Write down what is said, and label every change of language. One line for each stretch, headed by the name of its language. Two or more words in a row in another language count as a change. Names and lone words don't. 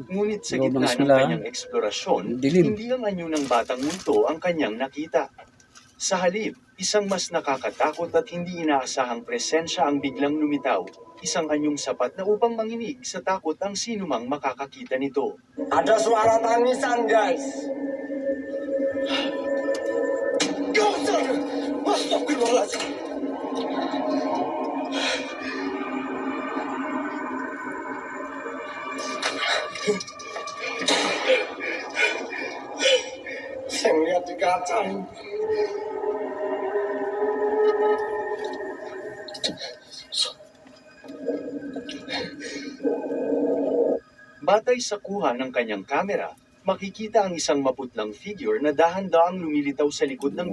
Filipino: Ngunit sa Loob ng gitna ng eskwelahan. kanyang eksplorasyon, Dilim. hindi ang anyo ng batang multo ang kanyang nakita. Sa halip, isang mas nakakatakot at hindi inaasahang presensya ang biglang lumitaw. Isang anyong sapat na upang manginig sa takot ang sinumang makakakita nito.
Indonesian: Ada suara tangisan, guys. Astagfirullahaladzim. Saya melihat di kaca.
Filipino: Batay sa kuha ng kanyang kamera, makikita ang isang maputlang figure na dahan-daang lumilitaw sa likod ng